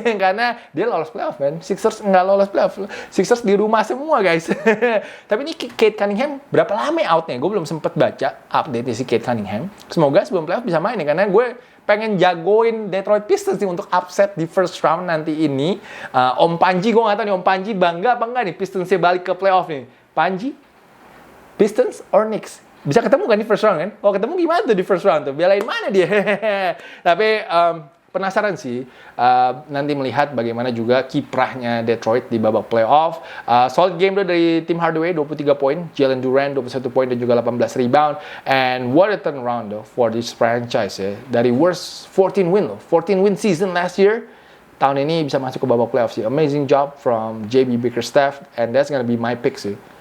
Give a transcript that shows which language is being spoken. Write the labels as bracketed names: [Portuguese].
[Indonesian] Karena dia lolos playoff, man. Sixers nggak lolos playoff. Sixers di rumah semua, guys. Tapi ini Cade Cunningham berapa lama outnya? Gue belum sempet baca update si Cade Cunningham. Semoga sebelum playoff bisa main nih, karena gue pengen jagoin Detroit Pistons nih untuk upset di first round nanti ini. Om Panji, gue nggak tahu nih Om Panji bangga apa enggak nih Pistonsnya balik ke playoff nih. Panji, Pistons or Knicks? Bisa ketemu kan di first round kan? Oh, ketemu gimana tuh di first round tuh? Belain mana dia? Tapi penasaran sih nanti melihat bagaimana juga kiprahnya Detroit di babak playoff. [English] Solid game [Indonesian] tuh dari tim Hardaway, 23 poin, Jalen Duren 21 poin dan juga 18 rebound. [English] And what a turnaround though for this franchise ya. [Indonesian] Dari [English] worst 14 win season last year, [Indonesian] tahun ini bisa masuk ke babak playoff sih. [English] Amazing job from JB Bickerstaff, and that's gonna be my pick sih.